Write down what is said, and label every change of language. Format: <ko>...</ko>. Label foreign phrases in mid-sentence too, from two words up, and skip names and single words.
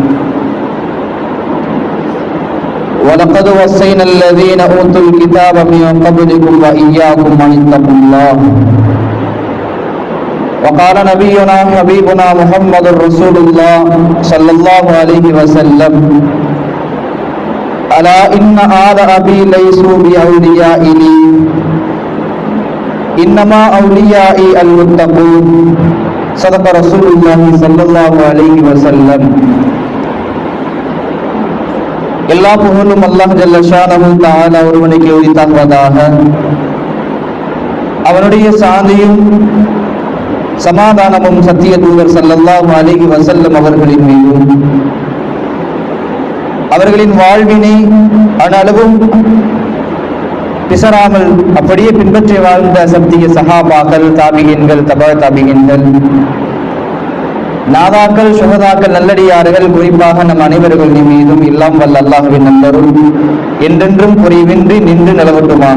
<ar>ولقد وصينا الذين أوتوا الكتاب من قبلكم وإياكم أن اتقوا الله وقال نبينا حبيبنا محمد رسول الله صلى الله عليه وسلم ألا إن آل أبي ليسوا بأوليائي إنما أوليائي المتقون صدق رسول الله صلى الله عليه وسلم.</ar> <ta>எல்லா புகழும் அல்லாஹ்</ta> <ar>جل شأنه تعالى</ar> <ta>ஒருவனுக்கு உரித்தாகுவதாக. அவனுடைய சாந்தியும் சமாதானமும் சத்திய தூதர்</ta> <ar>صلى الله عليه وسلم</ar> <ta>அவர்களின் மீதும் அவர்களின் வாழ்வினை அனளவும் பிசராமல் அப்படியே பின்பற்றி வாழ்ந்த சத்திய சஹாபாக்கள், தாபிகீன்கள், தபா தாபிகீன்கள், நாதாக்கள், சுஹதாக்கள், நல்லடியார்கள், குறிப்பாக நம் அனைவர்களின் மீதும் எல்லாம் வல்ல அல்லாஹ்வின் நம்பரும் என்றென்றும் குறைவின்றி நின்று நிலவட்டுமாக.</ta>